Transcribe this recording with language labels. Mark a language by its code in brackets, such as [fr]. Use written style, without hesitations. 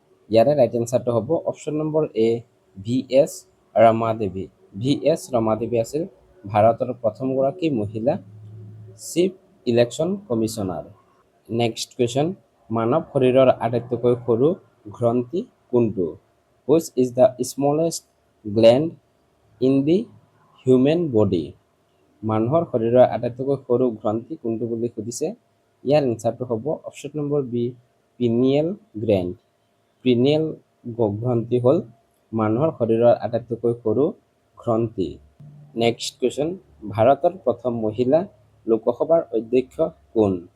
[as] ইয়াৰে ৰাইট এনচাৰটো হ'ব option number এ VS ৰমাদেৱী। VS ৰমাদেৱী আছিল ভাৰতৰ প্ৰথমগৰাকী মহিলা chief election commissioner. Next question মানৱ শৰীৰৰ আটাইতকৈ সৰু গ্ৰন্থি কোনটো? [en] Which is the smallest gland in the human body? [as] মানুহৰ শৰীৰৰ আটাইতকৈ সৰু গ্ৰন্থি কোনটো বুলি সুধিছে। ইয়াৰ এনচাৰটো হ'ব option number B pineal gland. Pineal গ্ৰন্থি হ'ল মানুহৰ শৰীৰৰ আটাইতকৈ সৰু গ্ৰন্থি। নেক্সট কুৱেশ্যন ভাৰতৰ প্ৰথম মহিলা লোকসভাৰ অধ্যক্ষ কোন?